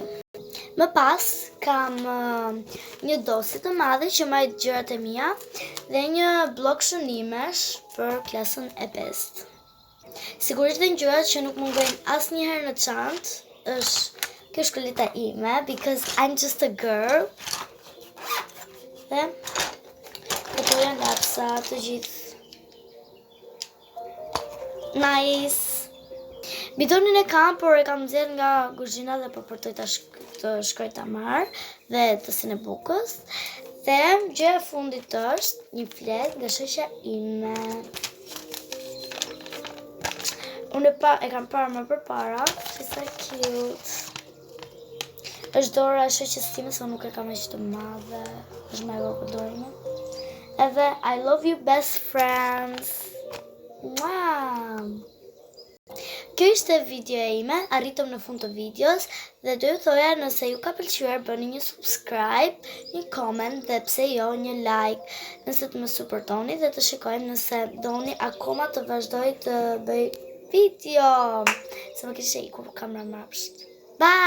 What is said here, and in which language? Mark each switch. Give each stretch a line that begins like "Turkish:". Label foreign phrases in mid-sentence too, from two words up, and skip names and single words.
Albanian: Më pas kam një dosje të madhe që mbaj gjërat e mia dhe një blok shënimesh për klasën e 5. Sigurisht dhe gjërat që nuk mungojnë asnjëherë në çantë është kjo shkoleta ime,
English: because I'm just a girl.
Albanian: Dhe këto janë lapsa të gjithë. Nice. Bidonin e kam, por e kam nxjerr nga kuzhina dhe po përtoj të shkoj ta marr dhe të sin e bukës. Dhe gjëja e fundit është një flet nga shoqja ime. Unë e kam parë më përpara,
English: she's so cute.
Albanian: Është dora e shoqes time, se nuk e kam aq të madhe, është më e vogël dora ime.
English: Edhe I love you best friends. Wow.
Albanian: Kjo ishte videoja ime, arritëm në fund të videos dhe do ju thoja nëse ju ka pëlqyer bëni një subscribe, një comment dhe pse jo një like, nëse të më supportoni dhe të shikojmë nëse doni akoma të vazhdoj të bëj video, se më kishe ikur kamera mbrapsht.